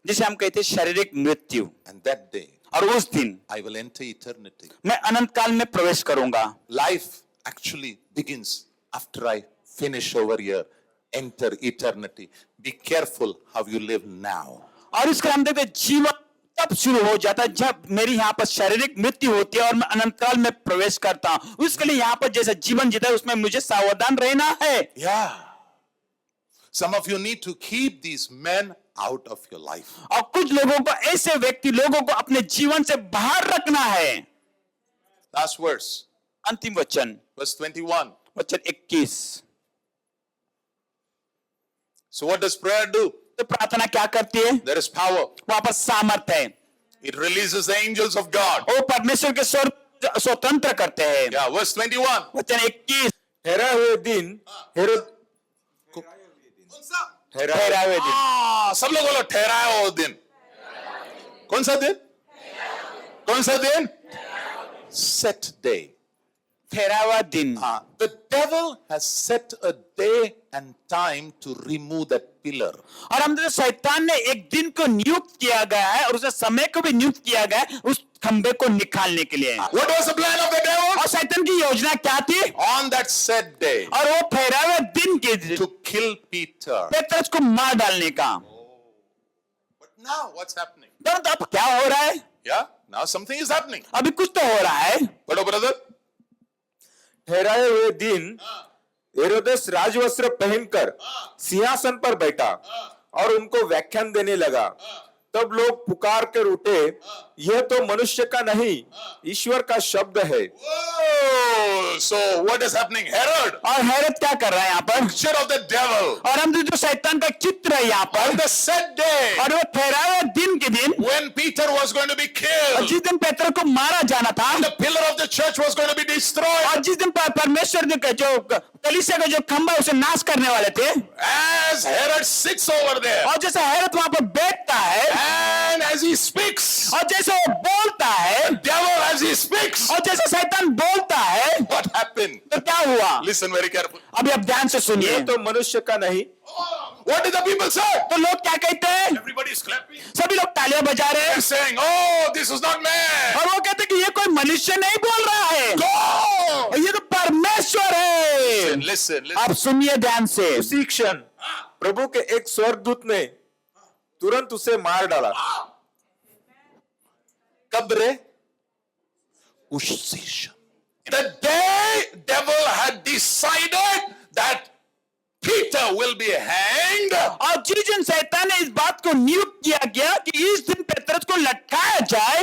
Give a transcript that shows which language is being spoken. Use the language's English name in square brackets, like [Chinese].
[Hindi] जिसे हम कहते हैं शारीरिक मृत्यु। [English] and that day [Hindi] और उस दिन [English] I will enter eternity. [Hindi] मैं अनंत काल में प्रवेश करूंगा। [English] Life actually begins after I finish over here, enter eternity. Be careful how you live now. [Hindi] और इसका हम देखते हैं जीवन तब शुरू हो जाता है जब मेरी यहाँ पर शारीरिक मृत्यु होती है और मैं अनंत काल में प्रवेश करता हूं। उसके लिए यहाँ पर जैसा जीवन जीता है उसमें मुझे सावधान रहना है। [English] Yeah. Some of you need to keep these men out of your life. [Hindi] और कुछ लोगों को, ऐसे व्यक्ति लोगों को अपने जीवन से बाहर रखना है। [English] Last verse, [Hindi] अंतिम वचन, [English] verse 21. [Hindi] वचन 21। [English] So what does prayer do? [Hindi] तो प्रार्थना क्या करती है? [English] There is power. [Hindi] वहां पर सामर्थ है, [English] It releases the angels of God. [Hindi] वो परमेश्वर के स्वतंत्र करते हैं। [English] Yeah, verse 21. [Hindi] वचन 21, ठहरा हुए दिन हेरोद ठहरा हुए दिन। सब लोग बोलो ठहराया वो दिन। कौन सा दिन? कौन सा दिन? [English] Set day. [Hindi] ठहरा हुआ दिन। [English] The devil has set a day and time to remove that pillar. [Hindi] और हम देखते शैतान ने एक दिन को नियुक्त किया गया है और उसे समय को भी नियुक्त किया गया है उस खंबे को निकालने के लिए। [English] What was the plan of the devil? [Hindi] और शैतान की योजना क्या थी? [English] On that set day, [Hindi] और वो ठहरा हुए दिन के [English] to kill Peter. [Hindi] पेत्रस को मार डालने का। [English] But now what's happening? [Hindi] तो अब क्या हो रहा है? [English] Yeah, now something is happening. [Hindi] अभी कुछ तो हो रहा है। [English] But oh brother, [Hindi] ठहराए हुए दिन हेरोदेस राजवस्त्र पहनकर सिंहासन पर बैठा और उनको व्याख्यान देने लगा। तब लोग पुकार कर उठे, यह तो मनुष्य का नहीं ईश्वर का शब्द है। [English] whoa, so what is happening? Herod, [Hindi] और हेरोद क्या कर रहा है यहाँ पर? [English] picture of the devil. [Hindi] और हम जो शैतान का चित्र है यहाँ पर, [English] On the set day, [Hindi] और वो ठहरा हुए दिन के दिन [English] when Peter was going to be killed, [Hindi] जिस दिन पेत्र को मारा जाना था, [English] the pillar of the church was going to be destroyed, [Hindi] और जिस दिन परमेश्वर जो कलीसिया का जो खंबा उसे नाश करने वाले थे, [English] as Herod sits over there, [Hindi] और जैसे हेरोद वहां पर बैठता है [English] and as he speaks, [Hindi] और जैसे वो बोलता है, [English] devil as he speaks, [Hindi] और जैसे शैतान बोलता है, [English] what happened? [Hindi] तो क्या हुआ? [English] Listen very carefully. [Hindi] अभी आप ध्यान से सुनिए। यह तो मनुष्य का नहीं। [English] What did the people say? [Hindi] तो लोग क्या कहते हैं? [English] Everybody is clapping. [Hindi] सभी लोग तालियां बजा रहे [English] They're [Hindi] हैं [English] saying, oh, this is not man. [Hindi] और वो कहते हैं कि ये कोई मनुष्य नहीं बोल रहा है, [English] Go! [Hindi] ये तो परमेश्वर है। [English] Listen. [Hindi] आप सुनिए ध्यान से। उसी क्षण प्रभु के एक स्वर्गदूत ने तुरंत उसे मार डाला। कब रे? उसी क्षण. [English] The day devil had decided that Peter will be hanged, [Hindi] और जिस दिन शैतान ने इस बात को नियुक्त किया गया कि इस दिन पेत्रस को लटकाया जाए